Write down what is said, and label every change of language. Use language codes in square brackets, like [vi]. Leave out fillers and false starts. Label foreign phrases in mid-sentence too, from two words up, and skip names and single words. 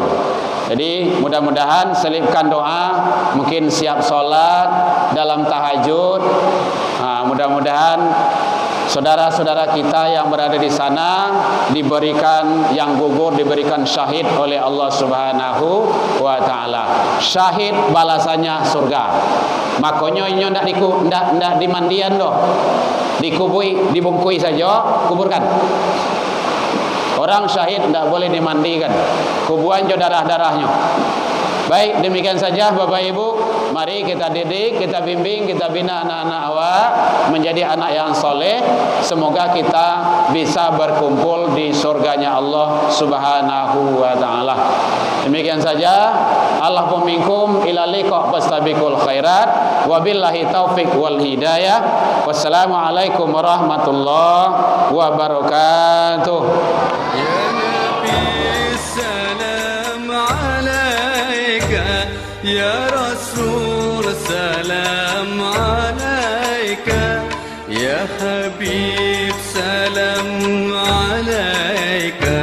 [id] Jadi mudah-mudahan selipkan doa, mungkin siap sholat dalam tahajud. Mudah-mudahan saudara-saudara kita yang berada di sana diberikan yang gugur, diberikan syahid oleh Allah [ar] سبحانه وتعالى. [id] Syahid balasannya surga. [min] Makanya ini ndak dimandian doh. Dikubui, dibungkui saja, kuburkan. [id] Orang syahid tidak boleh dimandikan, kuburan jo darah-darahnya. Baik, demikian saja Bapak Ibu. Mari kita didik, kita bimbing, kita bina anak-anak awak menjadi anak yang soleh. Semoga kita bisa berkumpul di surganya Allah [ar] سبحانه وتعالى. [id] Demikian saja. [ar] اللهم منكم إلى لقاء فاستبقوا الخيرات. وبالله التوفيق والهداية. والسلام عليكم ورحمة الله وبركاته. يا رسول سلام عليك يا حبيب سلام عليك